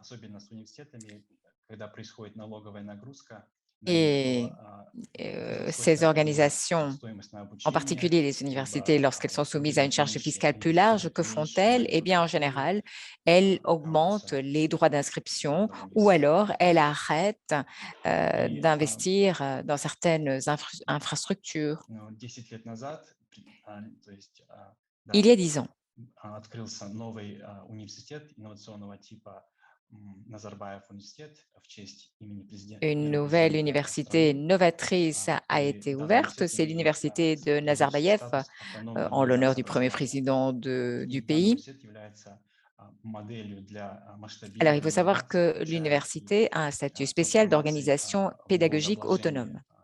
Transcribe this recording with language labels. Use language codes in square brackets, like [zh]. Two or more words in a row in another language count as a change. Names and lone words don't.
[fr] Et ces organisations, en particulier les universités, lorsqu'elles sont soumises à une charge fiscale plus large, que font-elles? Eh bien, en général, elles augmentent les droits d'inscription ou alors elles arrêtent d'investir dans certaines infrastructures. Il y a 10 ans, [ru] открылся новый университет инновационного типа Назарбаев университет в честь имени [fr] une [ru] первого [fr] nouvelle [ru] президента [fr] université [ru] страны. [fr] novatrice a été ouverte. C'est l'université de Nazarbayev en l'honneur du premier président du pays. Alors, il faut savoir que l'université a un statut spécial d'organisation pédagogique autonome.